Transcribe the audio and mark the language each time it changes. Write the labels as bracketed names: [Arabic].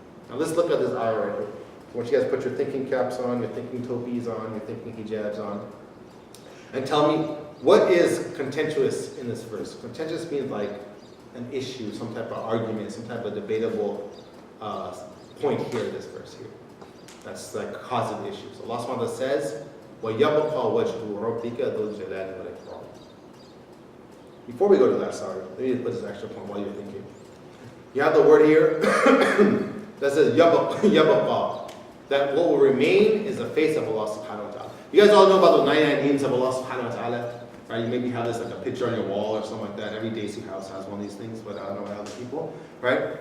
[English] Now let's look at this ayah right here. I want you guys to put your thinking caps on, your thinking topis on, your thinking hijabs on. And tell me, what is contentious in this verse? Contentious means like an issue, some type of argument, some type of debatable point here in this verse here. That's like causing issues. Allah subhanahu wa ta'ala says, [Arabic] وَيَبْقَى وَجْهُ رَبِّكَ ذُو الْجَلَالِ وَالْإِكْرَامِ. [English] Before we go to that, sorry, let me put this extra point while you're thinking. You have the word here that says يَبْقَى. That what will remain is the face of Allah subhanahu wa ta'ala. You guys all know about the 99 names of Allah subhanahu wa ta'ala, right? You maybe have this like a picture on your wall or something like that. Every Desi house has one of these things, but I don't know about other people, right?